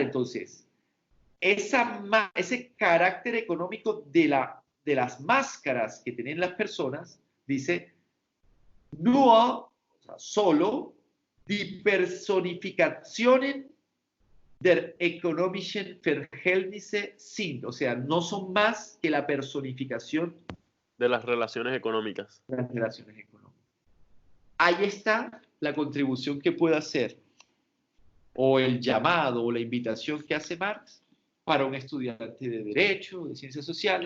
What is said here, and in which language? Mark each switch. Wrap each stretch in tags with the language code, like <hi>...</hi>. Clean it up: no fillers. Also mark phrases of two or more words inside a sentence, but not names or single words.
<es>Entonces, ese carácter económico de las máscaras que tienen las personas, dice, nur, o sea, solo,</es> <de>die Personifikationen der ökonomischen Verhältnisse sind,</de> <es>o sea, no son más que la personificación de las relaciones económicas. De las relaciones económicas. Ahí está la contribución que puede hacer, o el llamado, o la invitación que hace Marx para un estudiante de Derecho, de Ciencias Sociales.</es>